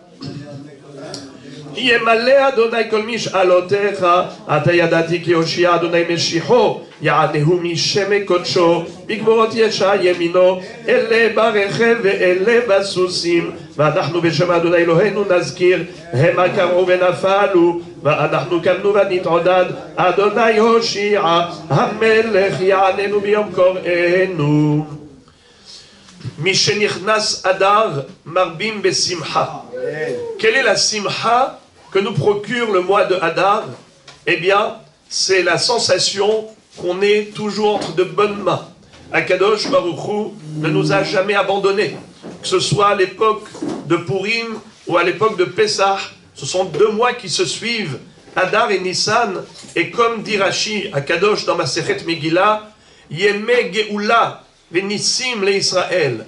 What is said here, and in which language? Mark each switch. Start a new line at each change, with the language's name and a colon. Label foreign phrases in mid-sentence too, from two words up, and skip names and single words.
Hebrew: ימלא אדוני כל משאלותיך, אתה ידעתי כי הושיע אדוני משיחו, יענהו משם קודשו, בגבורות ישע ימינו, אלה ברכב ואלה בסוסים, ואנחנו בשם אדוני אלוהינו נזכיר, המה קראו ונפלו, ואנחנו קמנו ונתעודד, אדוני הושיע, המלך יעננו ביום קוראנו. משנכנס אדר מרבים בשמחה.
French: Quelle est la simcha que nous procure le mois de Hadar? Eh bien, c'est la sensation qu'on est toujours entre de bonnes mains.
Hebrew: הקדוש ברוך הוא
French: ne nous a jamais abandonnés. Que ce soit à l'époque de Purim ou à l'époque de Pessah, ce sont 2 mois qui se suivent, Hadar et Nissan, et comme dit Rashi, Akadosh dans
Hebrew: מסכת מגילה, ימי גאולה וניסים לישראל.